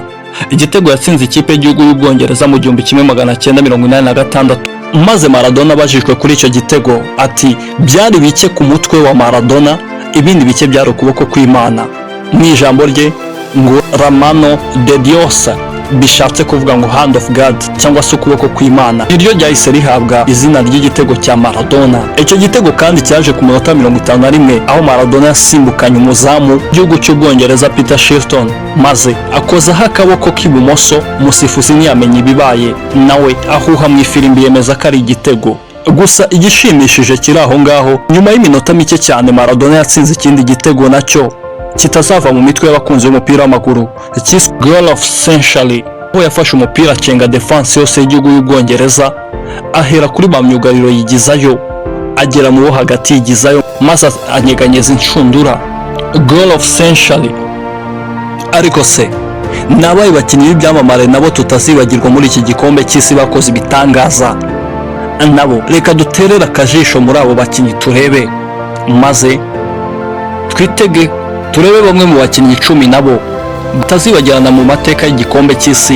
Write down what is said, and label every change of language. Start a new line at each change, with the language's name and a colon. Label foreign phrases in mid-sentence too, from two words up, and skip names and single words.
Kinyarwanda: Igitego yatsinze ikipe y'igihugu y'Ubwongereza mu 1986. Maze Maradona abajijwe kuri icyo gitego ati byari bike ku mutwe wa Maradona, ibindi bike byari ukuboko kw'Imana. Mu ijambo rye ngo
Spanish: la de Dios,
Kinyarwanda: bishatse kuvuga ngo
English: hand of God
Kinyarwanda: cyangwa se ukuboko kw'Imana, niryo ryahise rihabwa izina ry'igitego cya Maradona. Icyo gitego kandi cyaje ku munota 51 aho Maradona yasimbukanye umuzamu w'igihugu cy'Ubwongereza Peter Shilton maze akozaho akaboko k'ibumoso. Umusifuzi ntiyamenye ibibaye, nawe ahuha mu ifirimbi yemeza ko ari igitego. Gusa igishimishije kiri aho ngaho, nyuma y'iminota mike cyane Maradona yatsinze ikindi gitego nacyo kitazava mu mitwe y'abakunzi b'umupira w'amaguru, cyiswe
English: Goal of Century,
Kinyarwanda: aho yafashe umupira acenga defense yose y'igihugu y'Ubwongereza, ahera kuri ba myugariro yigizayo agera mu bo hagati yigizayo maze anyeganyeza inshundura.
English: Goal of Century.
Kinyarwanda: Ariko se nabaye bakinnyi b'ibyamamare nabo tutazibagirwa muri iki gikombe cy'isi bakoze ibitangaza nabo? Reka duterera akajisho muri abo bakinnyi turebe maze twitege turebe bamwe mu bakinnyi 10 nabo batazibagirana mu mateka y'igikombe cy'isi.